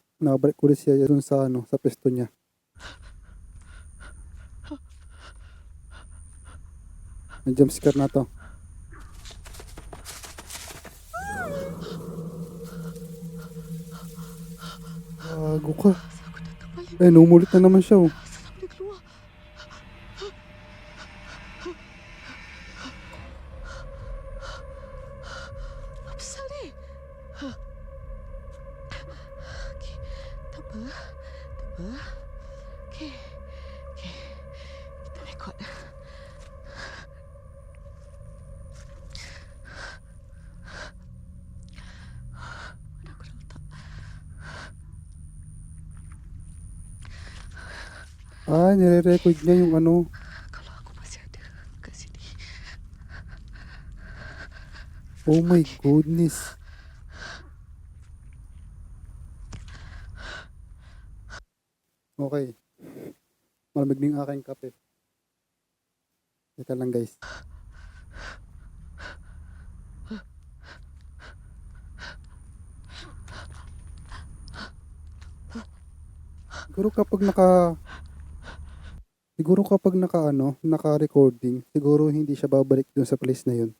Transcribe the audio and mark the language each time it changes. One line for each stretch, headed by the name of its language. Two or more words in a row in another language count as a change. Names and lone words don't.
Filipino: Nakabalik ulit siya dun sa ano, sa pesto niya. Ang jumpscare na to. Bago ka.
Malay: aku dah kembali.
Filipino: Eh, numulit na naman siya oh.
Malay: Asal aku dah keluar. Apa pasal ni? Okey, tak apa. Tak apa. Okey. Okey. Kita rekod. Mana aku dah letak?
Filipino: Ah, nire-record niya yung ano.
Malay: Kalau aku masih ada kat sini.
English: Oh my goodness. Okay.
Filipino: Malamig na yung aking kape. Teka lang guys. Siguro kapag naka-recording, siguro hindi siya babalik dun sa place na yun.